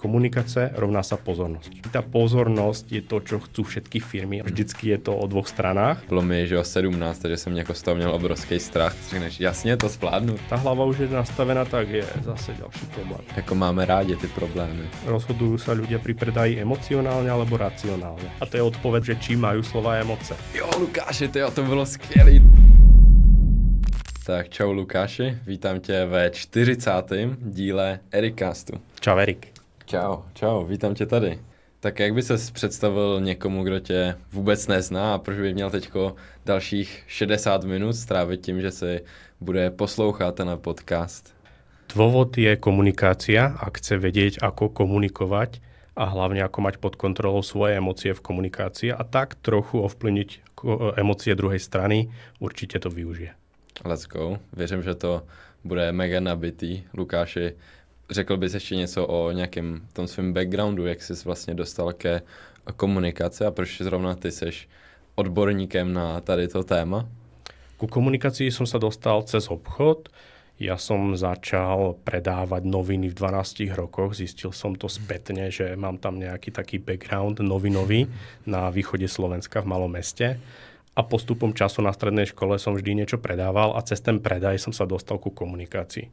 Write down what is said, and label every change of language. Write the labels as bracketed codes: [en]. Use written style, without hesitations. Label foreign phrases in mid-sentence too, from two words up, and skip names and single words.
[sk] komunikace rovná sa pozornosť. Tá pozornosť je to, čo chcú všetky firmy. Vždycky je to o dvoch stranách. [cs] Bylo mi, že o 17, takže jsem jako z toho měl obrovský strach. Řekneš, jasně, to zvládnu. [sk] Tá hlava už je nastavená, tak je zase ďalší problém. [cs] Jako máme rádi ty problémy. [sk] Rozhodujú sa ľudia pri predaji emocionálne alebo racionálne. A to je odpoveď, že či majú slova emoce. [cs] Jo, Lukáši, to bylo skvělý. Tak čau Lukáši, vítám tě ve 40. díle Ericastu. Čau Erik. Čau, vítám tě tady. Tak jak by ses představil někomu, kdo tě vůbec nezná a proč by měl teďko dalších 60 minut strávit tím, že si bude poslouchat ten podcast? [sk] Dôvod je komunikácia, ak chce vedieť, ako komunikovať a hlavne ako mať pod kontrolou svoje emócie v komunikácii a tak trochu ovplyvniť emócie druhej strany, určite to využije. [en] Let's go. [cs] Věřím, že to bude mega nabitý. Lukáši, řekl bys ještě něco o nějakém tom svém backgroundu, jak jsi vlastně dostal ke komunikaci a proč zrovna ty seš odborníkem na tady to téma? [sk] Ku komunikácii som sa dostal cez obchod. Ja som začal predávať noviny v 12 rokoch. Zistil som to spätne, že mám tam nejaký taký background novinový na východe Slovenska v malom meste. A postupom času na strednej škole som vždy niečo predával a cez ten predaj som sa dostal ku komunikácii.